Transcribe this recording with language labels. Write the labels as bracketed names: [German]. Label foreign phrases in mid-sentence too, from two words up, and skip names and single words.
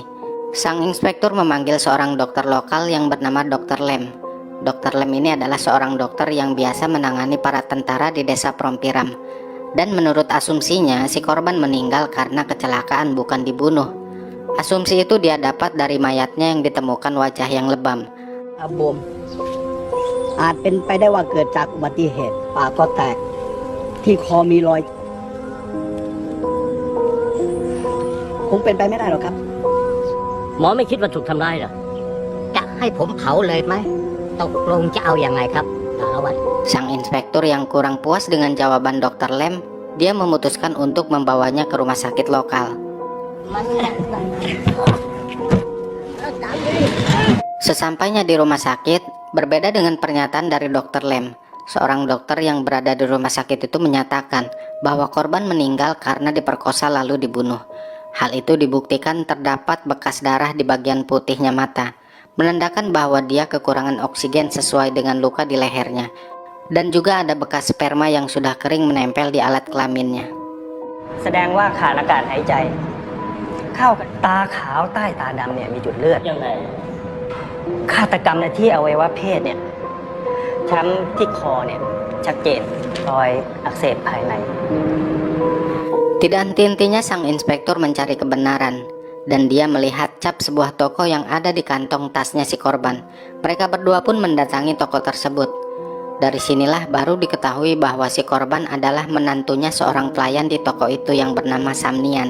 [Indonesian] Sang inspektur memanggil seorang dokter lokal yang bernama Dr. Lem. Dr. Lem ini adalah seorang dokter yang biasa menangani para tentara di desa Prompiram. Dan menurut asumsinya, si korban meninggal karena kecelakaan, bukan dibunuh. Asumsi itu dia dapat dari mayatnya yang ditemukan wajah yang lebam. [Thai] อาจเป็นไปได้ว่าเกิดจากอุบัติเหตุปากก็แตกที่คอมีรอยคงเป็นไปไม่ได้หรอกครับหมอไม่คิดว่าถูกทำร้ายเหรอจะให้ผมเผาเลยไหมตกลงจะเอาอย่างไงครับสารวัตร [Indonesian] Sang inspektur yang kurang puas dengan jawaban Dr. Lem, dia memutuskan untuk membawanya ke rumah sakit lokal. Sesampainya di rumah sakit, berbeda dengan pernyataan dari Dr. Lem. Seorang dokter yang berada di rumah sakit itu menyatakan bahwa korban meninggal karena diperkosa lalu dibunuh. Hal itu dibuktikan terdapat bekas darah di bagian putihnya mata, menandakan bahwa dia kekurangan oksigen sesuai dengan luka di lehernya. Dan juga ada bekas sperma yang sudah kering menempel di alat kelaminnya. [Thai] แสดงว่าขาดอากาศหายใจเข้ากับตาขาวใต้ตาดำเนี่ยมีจุดเลือดยังไงฆาตกรรมในที่อวัยวะเพศเนี่ยช้ำที่คอเนี่ยชัดเจนรอยอักเสบภายใน [Indonesian] Tidak henti-hentinya sang inspektur mencari kebenaran, dan dia melihat cap sebuah toko yang ada di kantong tasnya si korban. Mereka berdua pun mendatangi toko tersebut. Dari sinilah baru diketahui bahwa si korban adalah menantunya seorang pelayan di toko itu yang bernama Samnian.